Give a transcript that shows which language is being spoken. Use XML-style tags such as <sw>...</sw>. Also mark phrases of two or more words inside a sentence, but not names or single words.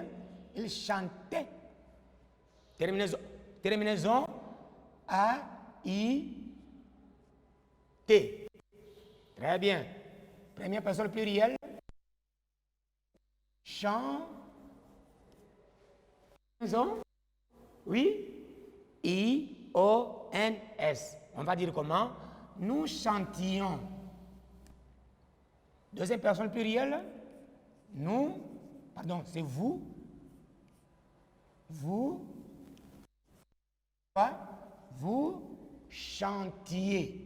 <fr>Il chantait. Terminaison A-I-T. Très bien. Première personne plurielle. Chant. Oui. I-O-N-S. On va dire comment? Nous chantions. Deuxième personne plurielle. Nous. Pardon, c'est vous. Vous chantiez.</fr>